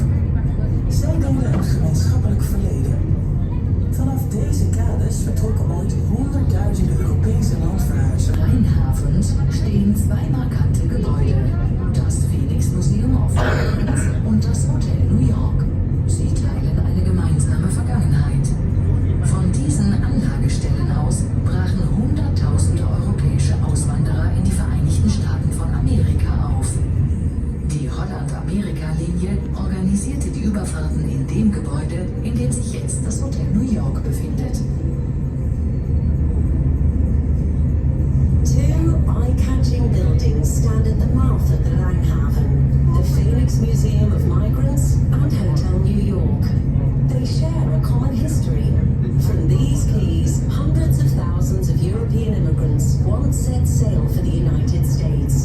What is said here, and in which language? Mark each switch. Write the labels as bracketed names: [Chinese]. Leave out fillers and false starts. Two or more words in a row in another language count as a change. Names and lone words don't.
[Dutch] Zij delen een gemeenschappelijk verleden. Vanaf deze kades vertrokken ooit honderdduizenden Europese landverhuizers. [German] Rheinhafens stehen zwei markante Gebäude, das Phoenix Museum of Migrants und das Hotel New York. Sie teilen eine gemeinsame Vergangenheit. Von diesen Anlagestellen aus brachen Hunderttausende europäische Auswanderer in die Vereinigten Staaten von Amerika auf. Die Holland-Amerika-Linie organisierte die Überfahrten in dem Gebäude, in dem sich jetzt das Hotel New York befindet. [English] Two eye-catching buildings stand at the mouth of the Langhaven, the Phoenix Museum of Migrants and Hotel New York. They share a common history. From these quays, hundreds of thousands of European immigrants once set sail for the United States.